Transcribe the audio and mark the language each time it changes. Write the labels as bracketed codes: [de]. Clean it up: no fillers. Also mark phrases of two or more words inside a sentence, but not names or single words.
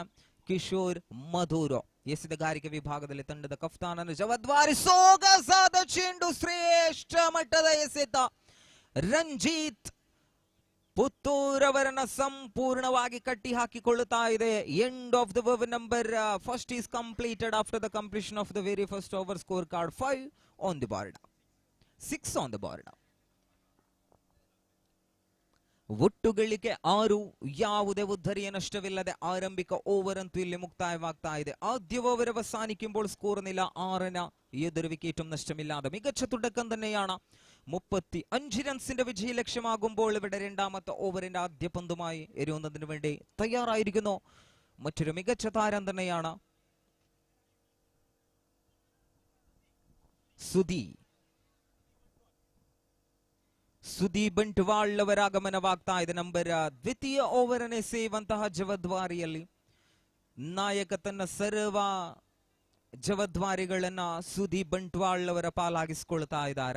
[kn] ಕಿಶೋರ್ ಮಧುರೋ ಎಸೆದಗಾರಿಕೆ ವಿಭಾಗದಲ್ಲಿ ತಂಡದ ಕಫ್ತಾನನ ಜವಾಬ್ದಾರಿ. ಸೊಗಸಾದ ಚೆಂಡು, ಶ್ರೇಷ್ಠ ಮಟ್ಟದ ಎಸೆತ. ರಂಜಿತ್ ಪುತ್ತೂರವರನ್ನ ಸಂಪೂರ್ಣವಾಗಿ ಕಟ್ಟಿ ಹಾಕಿಕೊಳ್ಳುತ್ತಾ ಇದೆ. [en] End of the over number first is completed after the completion of the very first over. scorecard 5 on the board, 6 on the board. [kn] ಒಟ್ಟು ಗಳಿಕೆ 6, ಯಾವುದೇ ಉದ್ಧರಿಯ ನಷ್ಟವಿಲ್ಲದೆ ಆರಂಭಿಕ ಓವರ್ ಅಂತೂ ಇಲ್ಲಿ മുക്തായവാಗ್ತಾ ಇದೆ. [ml] ആദ്യ ഓവർ അവസാനിക്കുമ്പോൾ സ്കോർ നില 6ന് ഏതൊരു വിക്കറ്റും നഷ്ടമില്ലാതെ മികച്ച തുടക്കം തന്നെയാണ്. 35 റൺസിന്റെ വിജയ ലക്ഷ്യമാകുമ്പോൾ ഇവിടെ രണ്ടാമത്തെ ഓവറിന്റെ ആദ്യ പന്തുമായി എറിയുന്നതിന് വേണ്ടി തയ്യാറായിരിക്കുന്നു മറ്റൊരു മികച്ച താരം തന്നെയാണ് [kn] ಸುದಿ ಬಂಟ್ವಾಳ್ ಅವರ ಆಗಮನವಾಗ್ತಾ ಇದೆ. ನಂಬರ್ ದ್ವಿತೀಯ ಓವರ್ ಅನ್ನು ಎಸೆಯುವಂತಹ ಜವಾಬ್ದಾರಿಯಲ್ಲಿ ನಾಯಕ ತನ್ನ ಸರ್ವ ಜವಾಬ್ದಾರಿಗಳನ್ನ ಸುದಿ ಬಂಟ್ವಾಳ್ ಅವರ ಪಾಲಾಗಿಸಿಕೊಳ್ತಾ ಇದ್ದಾರೆ.